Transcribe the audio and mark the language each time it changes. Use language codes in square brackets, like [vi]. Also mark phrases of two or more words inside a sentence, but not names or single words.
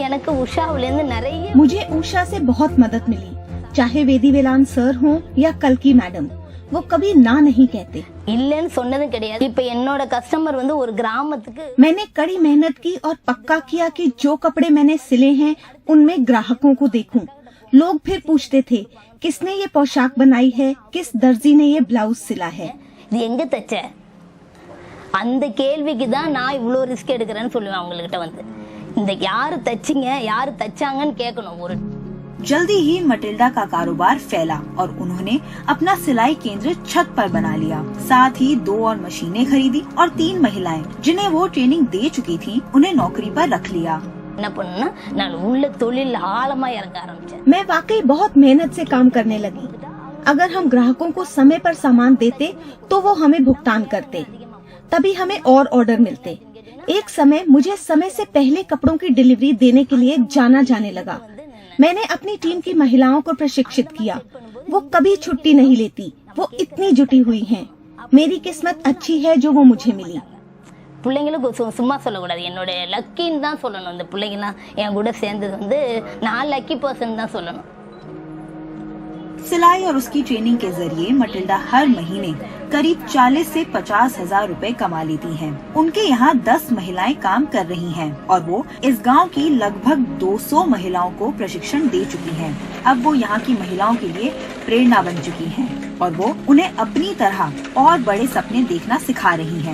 [hi] मुझे उषा से बहुत मदद मिली। चाहे वेदी वेलान सर हो या कल्की मैडम, वो कभी ना नहीं कहते। मैंने कड़ी मेहनत की और पक्का किया कि जो कपड़े मैंने सिले हैं उनमें ग्राहकों को देखूं। लोग फिर पूछते थे किसने ये पोशाक बनाई है, किस दर्जी ने ये ब्लाउज सिला है। [ta] அந்த கேள்விக்கு தான் நான் இவ்ளோ ரிஸ்க் எடுக்கறேன்னு சொல்லுவேன் அவங்க கிட்ட வந்து இந்த யாரு தச்சிங்க யாரு தச்சாங்கன்னு கேட்கணும்। ஒரு [hi] जल्दी ही मटिल्डा का कारोबार फैला और उन्होंने अपना सिलाई केंद्र छत पर बना लिया। साथ ही 2 और मशीनें खरीदी और 3 महिलाएं जिन्हें वो ट्रेनिंग दे चुकी थी उन्हें नौकरी पर रख लिया। मैं वाकई बहुत मेहनत से काम करने लगी। अगर हम ग्राहकों को समय पर सामान देते तो वो हमें भुगतान करते, तभी हमें और ऑर्डर मिलते। एक समय मुझे समय से पहले कपड़ों की डिलीवरी देने के लिए जाना जाने लगा। मैंने अपनी टीम की महिलाओं को प्रशिक्षित किया। वो कभी छुट्टी नहीं लेती, वो इतनी जुटी हुई हैं। मेरी किस्मत अच्छी है जो वो मुझे मिली। [ta] பிள்ளைங்களுக்கு சும்மா சொல்லக்கூடாது, என்னோட லக்கின்னு தான் சொல்லணும்। இந்த பிள்ளைங்கலாம் என் கூட சேர்ந்தது வந்து நான் [en] lucky person [ta] தான் சொல்லணும்। [hi] सिलाई और उसकी ट्रेनिंग के जरिए मटिल्डा हर महीने करीब 40 से 50 हजार रुपए कमा लेती हैं। उनके यहाँ 10 महिलाएं काम कर रही हैं और वो इस गांव की लगभग 200 महिलाओं को प्रशिक्षण दे चुकी हैं। अब वो यहाँ की महिलाओं के लिए प्रेरणा बन चुकी हैं और वो उन्हें अपनी तरह और बड़े सपने देखना सिखा रही हैं।